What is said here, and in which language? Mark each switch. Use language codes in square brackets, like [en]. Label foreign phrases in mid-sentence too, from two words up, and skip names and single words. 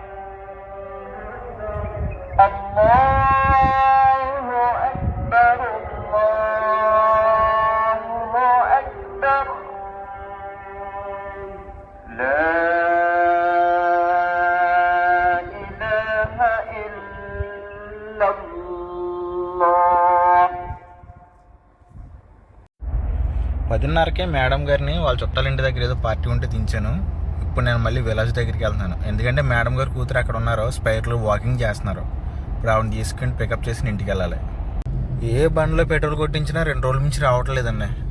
[ar] الله أكبر الله أكبر لا إله إلا الله. [te] 10:30కే మేడం గారిని వాళ్ళ చుట్టాలింటి దగ్గర ఏదో పార్టీ ఉంటే దించాను. ఇప్పుడు నేను మళ్ళీ విలాజ్ దగ్గరికి వెళ్తున్నాను. ఎందుకంటే మేడం గారు కూతురు అక్కడ ఉన్నారు, స్పైర్లో వాకింగ్ చేస్తున్నారు. ఇప్పుడు ఆవిడని తీసుకుని పికప్ చేసి ఇంటికి వెళ్ళాలి. ఏ బండిలో పెట్రోల్ కొట్టించినా 2 రోజుల నుంచి రావట్లేదండి.